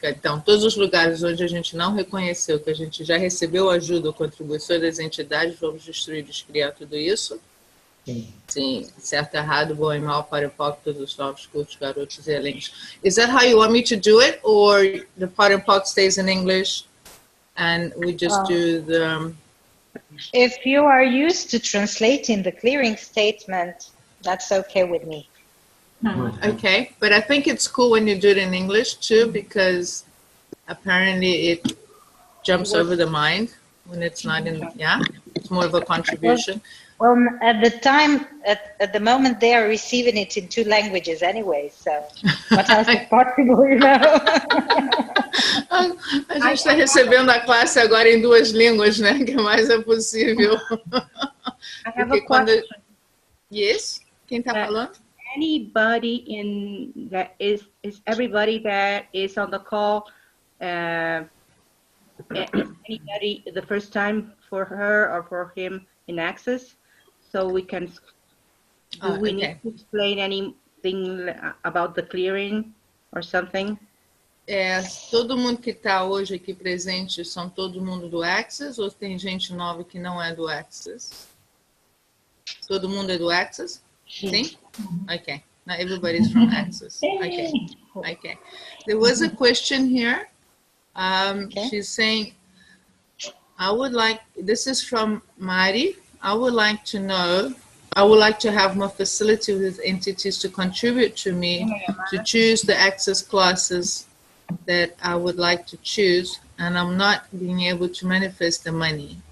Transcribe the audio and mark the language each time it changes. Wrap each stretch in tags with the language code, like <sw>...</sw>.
<pt>Então, todos os lugares onde a gente não reconheceu que a gente já recebeu ajuda ou contribuição das entidades, vamos destruir, descriar tudo isso. Sim, certo, errado, bom e mal, para e pouco, todos os novos curtos, garotos e elenques.</pt> <en>Is that how you want me to do it? Or the part and part stays in English and we just do the... If you are used to translating the clearing statement, that's okay with me. Okay, but I think it's cool when you do it in English too, because apparently it jumps over the mind when it's not in, it's more of a contribution. Well, at the moment they are receiving it in 2 languages anyway, so what else is possible, you know?</en> <pt>A gente está recebendo a classe agora em 2 línguas, né? Que mais é possível.</pt> <en>I have a question. Yes?</en> <pt>Quem está falando?</pt> <en>Anybody that is everybody that is on the call, anybody the first time for her or for him in Access? So we can, we need to explain anything about the clearing or something?</en> <pt>Todo mundo que está hoje aqui presente são todo mundo do Access ou tem gente nova que não é do Access? Todo mundo é do Access? Sim? Okay.</pt> <en>Not everybody's from Access. Okay. There was a question here. She's saying, I would like, this is from Mari. I would like to know, I would like to have more facility with entities to contribute to me to choose the access classes that I would like to choose, and I'm not being able to manifest the money.</en>